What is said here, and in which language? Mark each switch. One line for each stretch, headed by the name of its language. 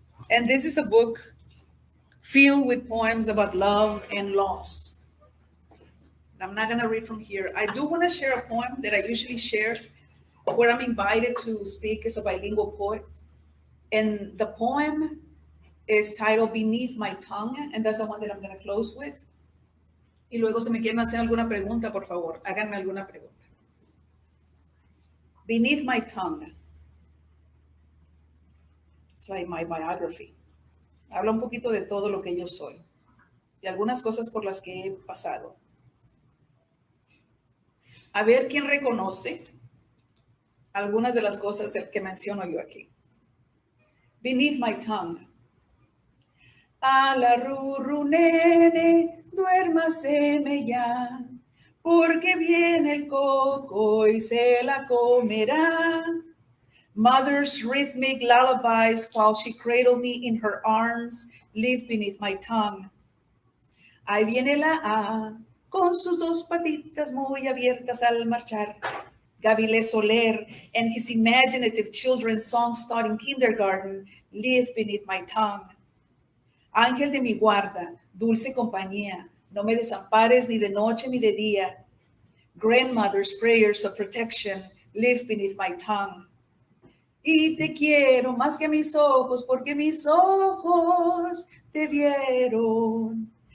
English: And this is a book filled with poems about love and loss. I'm not going to read from here. I do want to share a poem that I usually share where I'm invited to speak as a bilingual poet. And the poem is titled Beneath My Tongue, and that's the one that I'm going to close with.
Spanish: Y luego, si me quieren hacer alguna pregunta, por favor, háganme alguna pregunta.
English: Beneath My Tongue. It's like my biography.
Spanish: Habla un poquito de todo lo que yo soy y algunas cosas por las que he pasado. A ver quién reconoce algunas de las cosas que menciono yo aquí.
English: Beneath my tongue.
Spanish: A la rurru nene, duérmaseme ya, porque viene el coco y se la comerá.
English: Mother's rhythmic lullabies while she cradled me in her arms live beneath my tongue.
Spanish: Ahí viene la A, con sus dos patitas muy abiertas al marchar.
English: Gavilé Soler and his imaginative children's songs taught in kindergarten live beneath my tongue.
Spanish: Ángel de mi guarda, dulce compañía, no me desampares ni de noche ni de día.
English: Grandmother's prayers of protection live beneath my tongue.
Spanish: Y te quiero más que mis ojos, porque mis ojos te vieron.